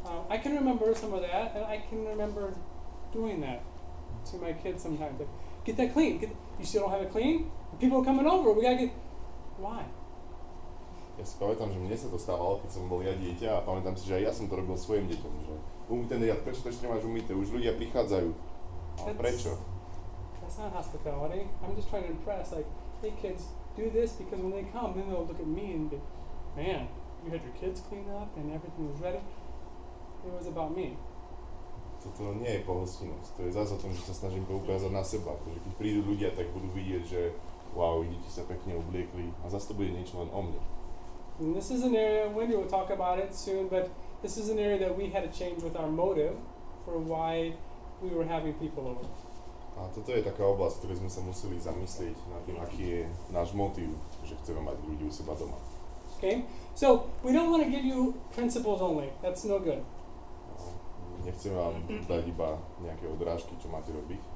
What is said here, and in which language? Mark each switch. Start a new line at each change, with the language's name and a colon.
English: I can remember some of that, and I can remember doing that to my kids sometimes. Like, get that clean. You still don't have it clean? People are coming over. We gotta get. Why?
Slovak: Ja si pamätám, že mne sa to stávalo, keď som bol ja dieťa a pamätám si, že aj ja som to robil svojim deťom, že umyť ten riad, prečo to ešte nemáš umyté? Už ľudia prichádzajú. Ale prečo?
English: That's not hospitality. I'm just trying to impress. Like, hey kids, do this because when they come, then they'll look at me and be, man, you had your kids clean up and everything was ready. It was about me.
Slovak: Toto nie je pohostinnosť. To je zase o tom, že sa snažím poukázať na seba. Pretože keď prídu ľudia, tak budú vidieť, že wow, deti sa pekne obliekli a zase to bude niečo len o mne.
English: And this is an area, Wendy will talk about it soon, but this is an area that we had to change with our motive for why we were having people over.
Slovak: A toto je taká oblasť, ktorej sme sa museli zamyslieť nad tým, aký je náš motív, že chceme mať ľudí u seba doma.
English: Okay? So, we don't want to give you principles only. That's no good.
Slovak: Nechceme vám dať iba nejaké odrážky, čo máte robiť.